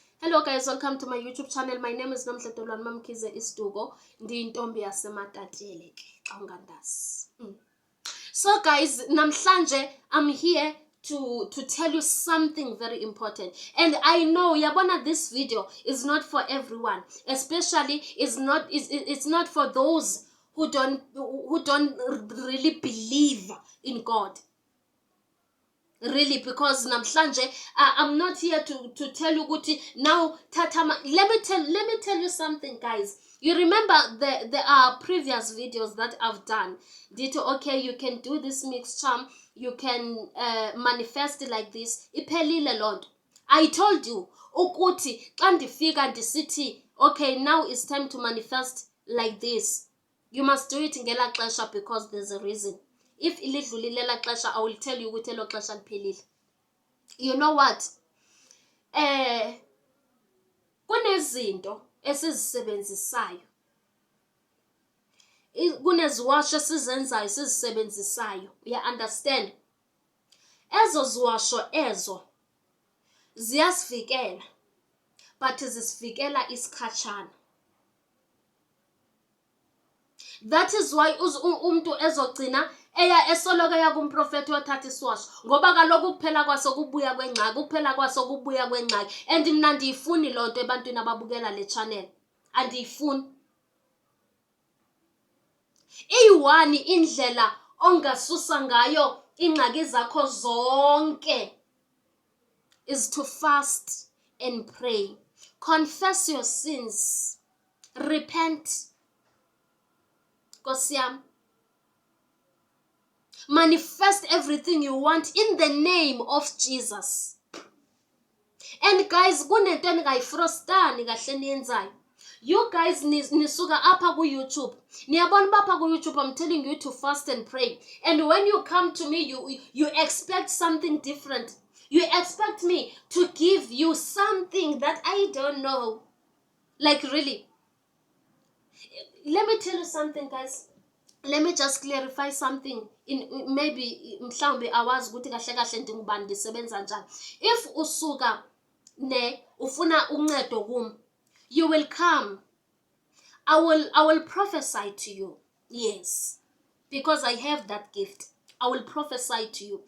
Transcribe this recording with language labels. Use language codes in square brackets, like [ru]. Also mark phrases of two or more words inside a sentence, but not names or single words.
[en] Hello guys, welcome to my YouTube channel. My name is dolwananomhle Istugo. [xh] Ndiyintombi yasematatele ke xa ungandazi. [en] So guys, namhlanje I'm here to tell you something very important. And I know yabona this video is not for everyone. Especially it's not for those who don't really believe in God. Really, because namhlanje I'm not here to tell you Guti now tatama. Let me tell you something, guys. You remember there are previous videos that I've done. Okay, you can do this mixed charm, you can manifest like this. [xh] Iphelile lonto. [en] I told you [xh] ukuthi xa ndifika ndisithi [en] okay, now it's time to manifest like this. You must do it [xh] ngela xesha [en] because there's a reason. [xh] If ilidlulile la xesha, [en] I will tell you [xh] ukuthi lo xesha liphelile. [en] You know what? [xh] Kunezinto esizisebenzisayo. Kuneziwasho esizenzayo esizisebenzisayo. [en] You understand? [xh] Ezo ziwasho ezo ziyasivikela, but zisivikela isikhatshana. That is why umuntu ezogcina eya esoloka yakumprofeti othatha iswasho, ngoba kaloku kuphela kwaso kubuya kwengxaki, and mina ndiyifuni lonto ebantwini ababukela le channel. Andiyifuni. Iyi-one indlela ongasusa ngayo ingxaki zakho zonke [en] is to fast and pray. Confess your sins. Repent. Kosiam. Manifest everything you want in the name of Jesus. And guys, you guys [xh] nisuka apha ku YouTube. Niyabona bapha ku YouTube, [en] I'm telling you to fast and pray. And when you come to me, you expect something different. You expect me to give you something that I don't know. Like really. Let me tell you something, guys. Let me just clarify something. In maybe [xh] mhlawumbe awazi ukuthi kahle kahle ndingubani ndisebenza njani. If usuka ne ufuna uncedo kum, [en] you will come. I will prophesy to you. Yes. Because I have that gift. I will prophesy to you.